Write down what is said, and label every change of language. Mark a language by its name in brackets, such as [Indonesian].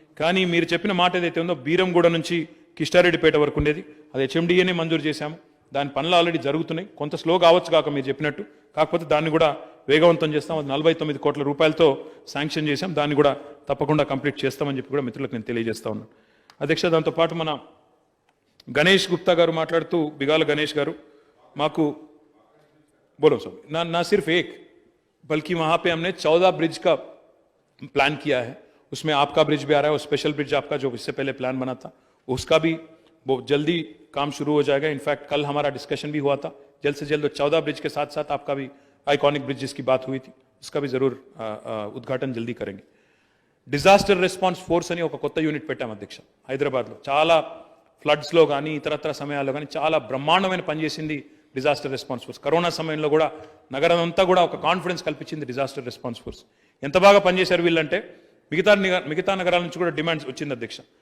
[Telugu] కానీ మీరు చెప్పిన మాట ఏదైతే ఉందో బీరంగూడ నుంచి కిష్టారెడ్డిపేట వరకు ఉండేది, అది HMDAనే మంజూరు చేశాము, దాని పనులు ఆల్రెడీ జరుగుతున్నాయి. కొంత స్లో కావచ్చు కాక మీరు చెప్పినట్టు, కాకపోతే దాన్ని కూడా వేగవంతం చేస్తాం. అది 49 కోట్ల రూపాయలతో శాంక్షన్ చేశాం, దాన్ని కూడా తప్పకుండా కంప్లీట్ చేస్తామని చెప్పి కూడా మిత్రులకు నేను తెలియజేస్తా ఉన్నాను అధ్యక్ష. దాంతోపాటు మన గణేష్ గుప్తా గారు మాట్లాడుతూ, బిగాల గణేష్ గారు, మాకు [Hindi] बोलो सब ना सिर्फ एक बल्कि वहां पे हमने 14 ब्रिज का प्लान किया है. उसमें आपका ब्रिज भी आ रहा है, और स्पेशल ब्रिज आपका जो इससे पहले प्लान बना था उसका भी वो जल्दी काम शुरू हो जाएगा. इनफैक्ट कल हमारा डिस्कशन भी हुआ था, जल्द से जल्द 14 ब्रिज के साथ साथ आपका भी आइकॉनिक ब्रिजेस की बात हुई थी, उसका भी जरूर उद्घाटन जल्दी करेंगे. [Telugu] డిజాస్టర్ రెస్పాన్స్ ఫోర్స్ అని ఒక కొత్త యూనిట్ పెట్టాం అధ్యక్ష హైదరాబాద్లో. చాలా ఫ్లడ్స్లో కానీ ఇతరత్ర సమయాల్లో కానీ చాలా బ్రహ్మాండమైన పనిచేసింది డిజాస్టర్ రెస్పాన్స్ ఫోర్స్. కరోనా సమయంలో కూడా నగరం అంతా కూడా ఒక కాన్ఫిడెన్స్ కల్పించింది డిజాస్టర్ రెస్పాన్స్ ఫోర్స్. ఎంత బాగా పనిచేశారు వీళ్ళంటే మిగతా నగరాల నుంచి కూడా డిమాండ్స్ వచ్చింది అధ్యక్ష.